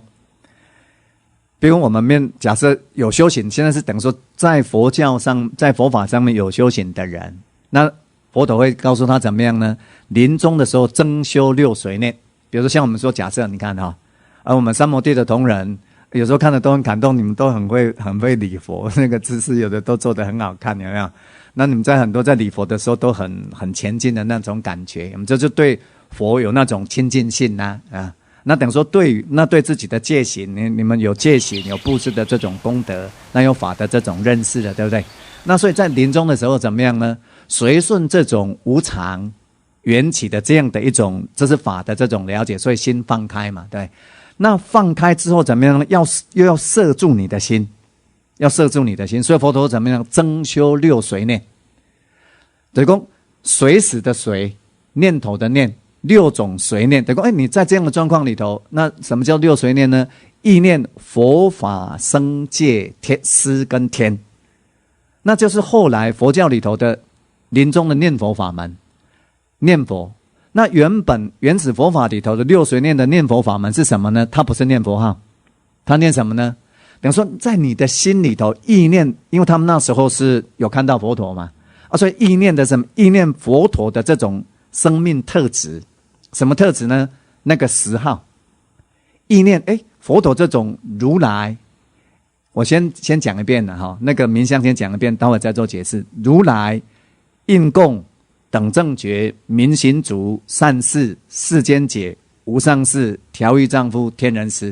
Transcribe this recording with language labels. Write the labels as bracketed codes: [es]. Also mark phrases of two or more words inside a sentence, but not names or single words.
[zh] 比如我們假設有修行，現在是等於說在佛教上，在佛法上面有修行的人，那佛陀會告訴他怎麼樣呢？臨終的時候增修六隨念，比如說像我們說，假設你看哈，而我們三摩地的同仁。有時候看了都很感動，你們都很會禮佛，那個姿勢有的都做得很好看，有沒有？那你們在很多在禮佛的時候都很前進的那種感覺，我們這就對佛有那種親近性啊。那等於說對自己的戒行，你們有戒行，有布施的這種功德，那有法的這種認識的，對不對？那所以在臨終的時候怎麼樣呢？隨順這種無常緣起的這樣的一種，這是法的這種了解，所以心放開嘛，對。那放開之後怎麼樣呢？又要攝住你的心，要攝住你的心。所以佛陀怎麼樣？增修六隨念，等於說隨時的隨，念頭的念，六種隨念。等於說，你在這樣的狀況裡頭，那什麼叫六隨念呢？意念佛法僧戒天師跟天，那就是後來佛教裡頭的臨終的念佛法門，念佛。那原始佛法裡頭的六隨念的念佛法門是什麼呢？它不是念佛號，它念什麼呢？等於說在你的心裡頭意念，因為他們那時候是有看到佛陀嘛，所以意念的什麼？意念佛陀的這種生命特質，什麼特質呢？那個10號意念，佛陀這種如來，我先講一遍了哈，那個名相先講一遍，待會再做解釋。如來、應供、等正覺、明行足、善事、世間解、無上士、調御丈夫、天人師。